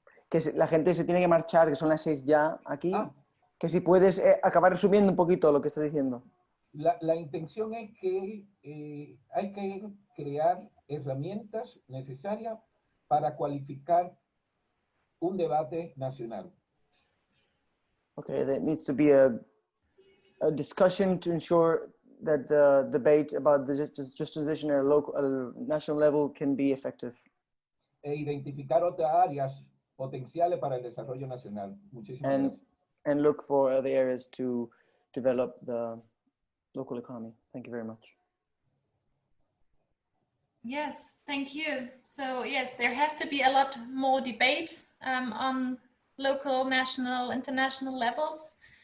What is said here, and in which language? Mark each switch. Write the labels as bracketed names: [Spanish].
[Spanish] Que la gente se tiene que marchar, que son las 6 ya aquí. Que si puedes acabar resumiendo un poquito lo que estás diciendo. La intención es que hay que crear herramientas necesarias para cualificar un debate nacional. [English] Okay, there needs to be a discussion to ensure that the debate about the just transition at a national level can be effective. [Spanish] E identificar otras áreas potenciales para el desarrollo nacional. Muchísimas gracias. [English] And look for other areas to develop the local economy. Thank you very much. Yes, thank you. So yes, there has to be a lot more debate on local, national, international levels.